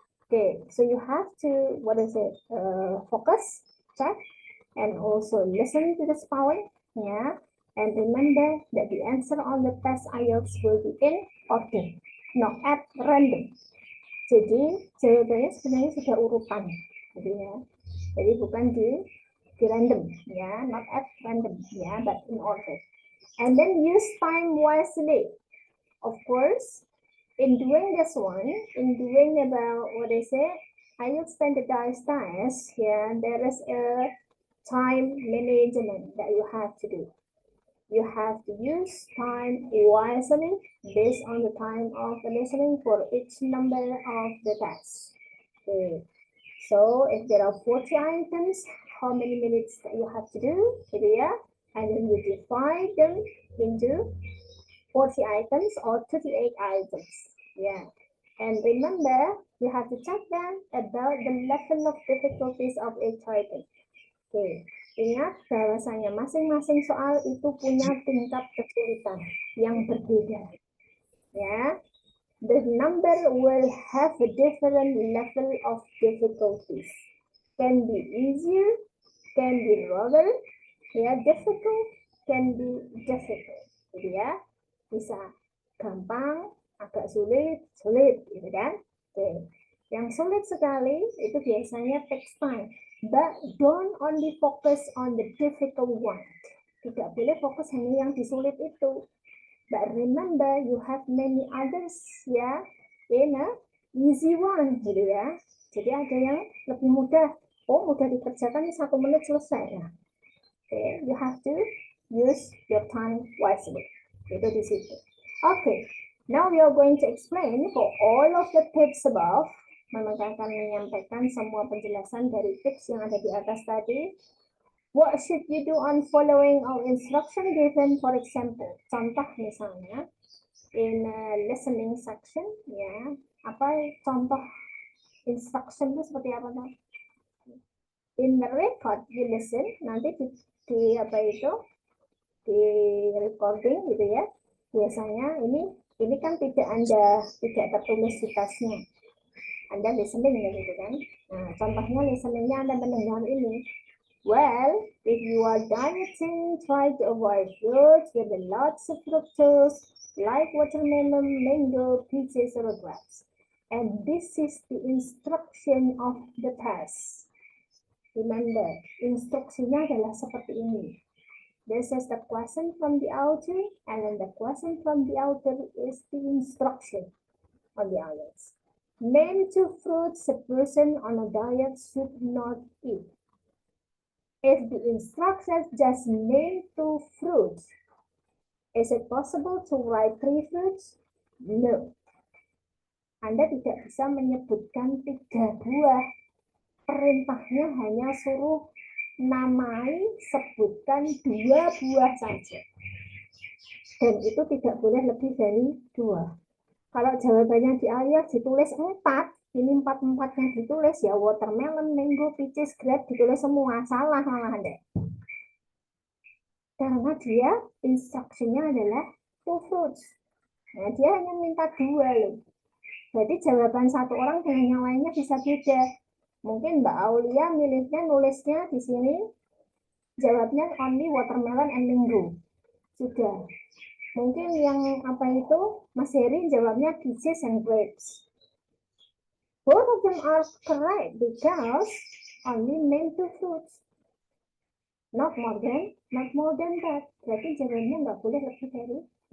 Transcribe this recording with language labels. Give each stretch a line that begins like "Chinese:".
English: Okay, so you have to, focus, check, and also listen to the spelling, yeah. And remember that the answer on the test IELTS will be in order, not at random.
Indonesian: Jadi jawabannya sebenarnya sudah urutan, gitu ya. Jadi bukan di random,
English: ya, not at random, ya, but in order. And then use time wisely. Of course, in doing this one, in doing about IELTS standardized test, yeah, there is a time management that you have to do. You have to use time wisely based on the time of the listening for each number of the test. Okay. So if there are 40 items, how many minutes that you have to do? Yeah. And then you divide them into 40 items or 38 items. Yeah. And remember, you have to check them about the level of difficulties of each item. Okay.
Indonesian: Ingat bahwasanya masing-masing soal itu punya tingkat kesulitan yang berbeda. Ya.
English: The number will have a different level of difficulties. Can be easier, can be rather, difficult, can be difficult.
Indonesian: Jadi ya, bisa gampang, agak sulit, gitu kan? Oke. Yang sulit sekali itu biasanya takes time.
English: But don't only focus on the difficult one.
Indonesian: Tidak boleh fokus hanya yang disulit itu.
English: But remember, you have many others, ya, in a easy one, gitu ya.
Indonesian: Jadi ada yang lebih mudah. Oh, mudah dikerjakan 1 menit selesai. Ya.
English: Okay, you have to use your time wisely.
Indonesian: Itu di situ.
English: Okay, now we are going to explain for all of the tips above.
Indonesian: Memang akan menyampaikan semua penjelasan dari tips yang ada di atas tadi.
English: What should you do on following our instruction given? For example,
Indonesian: contoh misalnya
English: in listening section,
Indonesian: ya, apa contoh instruction itu seperti apa, Pak?
English: In the record you listen,
Indonesian: nanti di apa itu di recording gitu ya. Biasanya ini kan tidak tertulis di tasnya. Anda listening gitu kan. Nah, contohnya listeningnya Anda mendengar ini.
English: Well, if you are dieting, try to avoid fruits with lots of fructose, like watermelon, mango, peaches, or grapes. And this is the instruction of the test.
Indonesian: Remember, instruksinya adalah seperti ini.
English: This is the question from the author, and then the question from the author is the instruction on the IELTS. Name 2 fruits a person on a diet should not eat. If the instructions just name 2 fruits, is it possible to write 3 fruits? No.
Indonesian: Anda tidak bisa menyebutkan 3 buah. Perintahnya hanya suruh namai, sebutkan 2 buah saja. Dan itu tidak boleh lebih dari 2. Kalau jawabannya di IELTS ditulis 4, ini 4-4 yang ditulis ya, watermelon, mango, peaches, grape ditulis semua, salah malah Anda. Karena dia instruksinya adalah 2 fruits. Nah, dia hanya minta 2 loh. Jadi jawaban satu orang dengan yang lainnya bisa beda. Mungkin Mbak Aulia nulisnya di sini jawabnya
English: only watermelon and mango.
Indonesian: Sudah. Mungkin yang Mas Heri jawabnya peaches and grapes.
English: Both of them are correct because only name 2 fruits. Not more than that.
Indonesian: Jadi jawabannya nggak boleh lebih dari itu.